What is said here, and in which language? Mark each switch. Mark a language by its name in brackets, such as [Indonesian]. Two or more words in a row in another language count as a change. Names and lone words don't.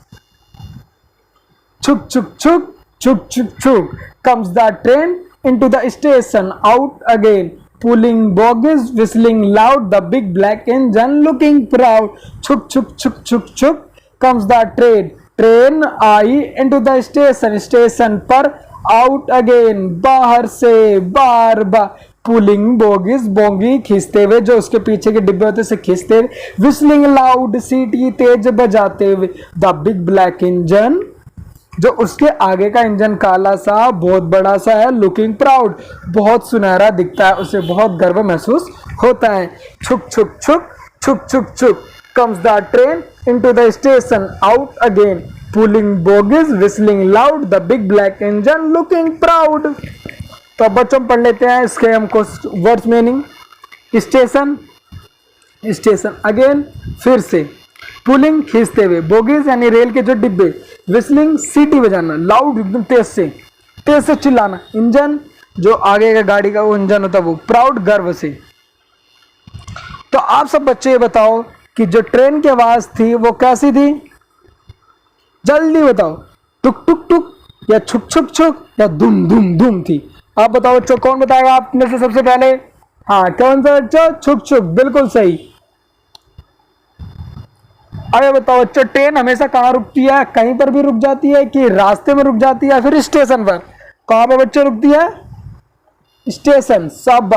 [English] Chuk chuk chuk chuk chuk chuk comes the train into the station out again pulling bogies whistling loud the big black engine looking proud. Chuk chuk chuk chuk chuk comes the train [Hindi] आई [English] into the station [Hindi] पर [English] out again [Hindi] बाहर से बार बार [English] pulling bogies [Hindi] बोगी खींचते हुए, जो उसके पीछे के डिब्बे होते से खींचते हुए, [English] whistling loud [Hindi] सीटी तेज बजाते हुए, [English] the big black engine [Hindi] जो उसके आगे का इंजन काला सा बहुत बड़ा सा है, [English] looking proud [Hindi] बहुत सुनहरा दिखता है, उसे बहुत गर्व महसूस होता है। छुक छुक छुक छुक छुक छुक [English] comes the train into the station out again pulling bogies whistling loud the big black engine looking proud. [Hindi] तो बच्चों पढ़ लेते हैं इसके हमको [English] words meaning. [Hindi] स्टेशन, [English] station again [Hindi] फिर से, पुलिंग खींचते हुए, बोगीज यानी रेल के जो डिब्बे, विस्लिंग सीटी बजाना, लाउड एकदम तेज से चिल्लाना, इंजन जो आगे का गाड़ी का वो इंजन होता है वो, प्राउड गर्व से। तो आप सब बच्चे ये बताओ कि जो ट्रेन की आवाज थी वो कैसी थी? जल्दी बताओ, टुक टुक टुक या छुक छुक छुक या धुम धुम धुम थी? आप बताओ बच्चों, कौन बताएगा आप में से सबसे पहले? हाँ, कौन सा बच्चों? छुक छुक, बिल्कुल सही। अरे बताओ बच्चों, ट्रेन हमेशा कहाँ रुकती है? कहीं पर भी रुक जाती है कि रास्ते में रुक जाती है, फिर स्टेशन पर? कहाँ पर बच्चों रुकती है? स्टेशन।